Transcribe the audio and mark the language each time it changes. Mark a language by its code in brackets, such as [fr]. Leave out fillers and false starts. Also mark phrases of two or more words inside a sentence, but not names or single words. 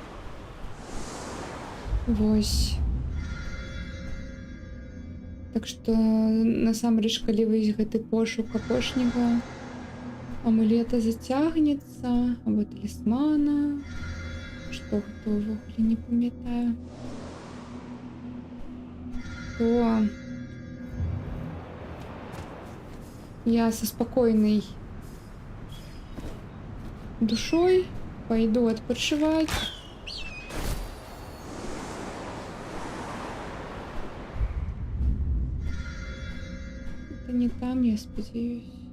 [be] Вось. Так што насамрэч, калі вось гэты пошук апошняга амулета зацягнецца, або талісмана, што гэта ўвогуле не памятаю, [ru] то я со спокойной душой пойду отпочивать. Это не там, я сподеюсь.